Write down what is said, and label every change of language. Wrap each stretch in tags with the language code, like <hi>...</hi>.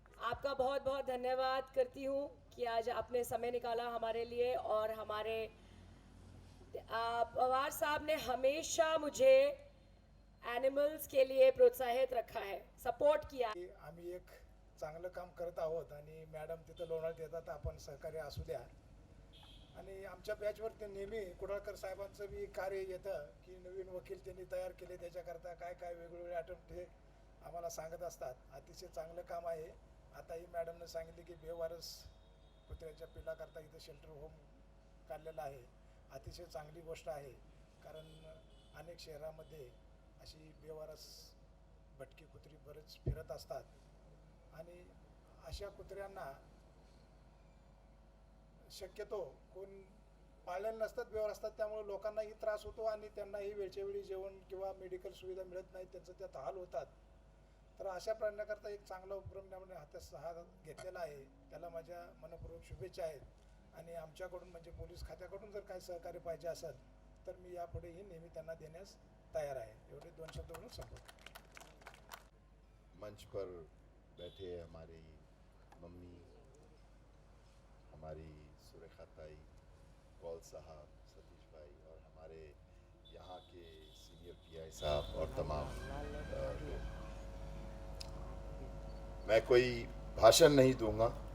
<hi>आपका बहुत बहुत धन्यवाद करती हूँ कि आज आपने समय निकाला हमारे लिए, और हमारे पवार साहब ने हमेशा मुझे एनिमल्स के लिए प्रोत्साहित रखा है, सपोर्ट किया।</hi> <mr>आम्ही एक चांगलं काम करत आहोत, आणि मॅडम तिथं लोणावळ्यात येतात, आपण सहकार्य असू द्या। आणि आमच्या बॅचवर नेहमी कुडाळकर साहेबांचं बी कार्य येतं की नवीन वकील त्यांनी तयार केले, त्याच्याकरता काय काय वेगवेगळे अटेम्प्ट हे आम्हाला सांगत असतात। अतिशय चांगलं काम आहे। आताही मॅडमने सांगितले की बेवारस कुत्र्याच्या पिल्लाकरता इथं शेल्टर होम काढलेलं आहे। अतिशय चांगली गोष्ट आहे, कारण अनेक शहरामध्ये अशी बेवारस भटकी कुत्री बरेच फिरत असतात, आणि अशा कुत्र्यांना शक्यतो कोण पाळलेले नसतात, व्यवस्था, त्यामुळे लोकांनाही त्रास होतो आणि त्यांनाही वेळच्या वेळी जेवण किंवा मेडिकल सुविधा मिळत नाही, त्यांचं त्यात हाल होतात. तर अशा प्राण्याकरता एक चांगला उपक्रम त्यामुळे हातात घेतलेला आहे. त्याला माझ्या मनपूर्वक शुभेच्छा आहेत. आणि आमच्याकडून म्हणजे पोलीस खात्याकडून जर काही सहकार्य पाहिजे असेल तर मी यापुढेही नेहमी त्यांना देण्यास तयार आहे. एवढे 2 शब्द बोलून संपवतो.</mr> <hi>मंच पर बैठे हमारी मम्मी, हमारी सुरेखा ताई, कौल साहब, सतीश भाई और हमारे यहाँ के सीनियर पीआई साहब और तमाम लोग, मैं कोई भाषण नहीं दूंगा.</hi>